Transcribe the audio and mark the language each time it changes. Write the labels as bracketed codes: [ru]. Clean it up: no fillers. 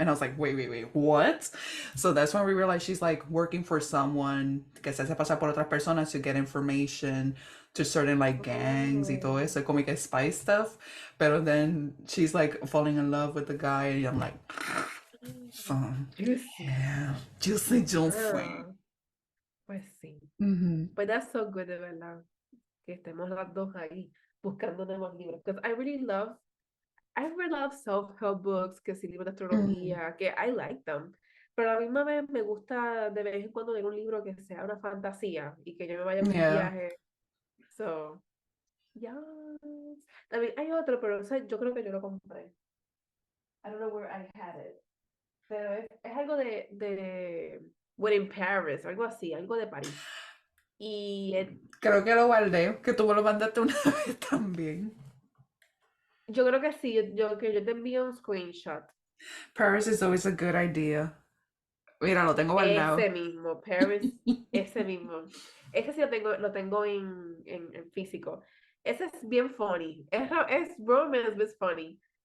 [en] And I was like, wait, what? So that's when we realized she's like working for someone [es] que se hace pasar por otras personas [en] to get information to certain like gangs [es] y todo Oh. eso, como que [en] spy stuff. But then she's like falling in love with the guy, and I'm like, fun. Juicy. Yeah, juicy. [es] Ah, pues sí. Mm-hmm. [en] But that's so good, [es] de verdad, que estemos las dos ahí buscando nuevos libros. [en] Because I really love self-help books, [es] que sí, libros de Mm-hmm. astrología, que [en] I like them. [es] Pero a la misma vez me gusta de vez en cuando leer un libro que sea una fantasía y que yo me vaya en un [en] Yeah. [es] viaje. [en] So, yes. [es] También hay otro, pero yo creo que yo lo compré. [en] I don't know where I had it. [es] Pero es algo de When in Paris, algo así, algo de París. Y Creo que lo guardé, que tú me lo mandaste una vez también. yo creo que sí, que yo te envío un screenshot. [en] Paris is always a good idea. [es] Mira, lo tengo guardado. Ese mismo, Paris, ese mismo. Ese sí lo tengo en físico. Ese es bien funny. Es romance, [en] but it's funny.